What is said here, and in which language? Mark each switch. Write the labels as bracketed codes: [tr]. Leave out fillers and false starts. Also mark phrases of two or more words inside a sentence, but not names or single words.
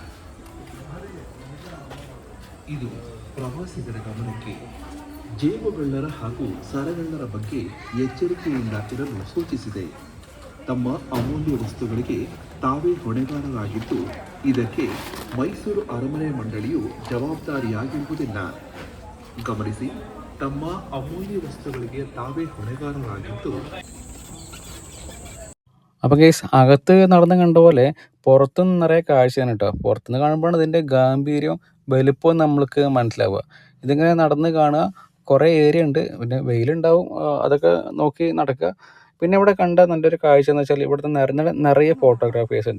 [kn] ಇದು ಪ್ರವಾಸಿಗರ ಗಮನಕ್ಕೆ ಜೇಬುಗಳ್ಳರ ಹಾಗೂ ಸರಗಳ್ಳರ ಬಗ್ಗೆ ಎಚ್ಚರಿಕೆಯಿಂದ ಇರಲು ಸೂಚಿಸಿದೆ. ತಮ್ಮ ಅಮೂಲ್ಯ ವಸ್ತುಗಳಿಗೆ ತಾವೇ ಹೊಣೆಗಾರರಾಗಿದ್ದು ಇದಕ್ಕೆ ಮೈಸೂರು ಅರಮನೆ ಮಂಡಳಿಯು ಜವಾಬ್ದಾರಿಯಾಗಿರುವುದಿಲ್ಲ. ಗಮನಿಸಿ, ತಮ್ಮ ಅಮೂಲ್ಯ ವಸ್ತುಗಳಿಗೆ ತಾವೇ ಹೊಣೆಗಾರರಾಗಿದ್ದು. [ml] അപ്പോൾ കേസ് അകത്ത് നടന്ന് കണ്ട പോലെ പുറത്തുനിന്ന് നിറയെ കാഴ്ചയാണ് കേട്ടോ. പുറത്തുനിന്ന് കാണുമ്പോഴാണ് ഇതിൻ്റെ ഗാംഭീര്യവും വലുപ്പവും നമ്മൾക്ക് മനസ്സിലാവുക. ഇതിങ്ങനെ നടന്ന് കാണുക, കുറേ ഏരിയ ഉണ്ട്, പിന്നെ വെയിലുണ്ടാവും, അതൊക്കെ നോക്കി നടക്കുക. പിന്നെ ഇവിടെ കണ്ട നല്ലൊരു കാഴ്ച എന്ന് വെച്ചാൽ ഇവിടുത്തെ നിറയെ ഫോട്ടോഗ്രാഫേഴ്സ് ഉണ്ട്.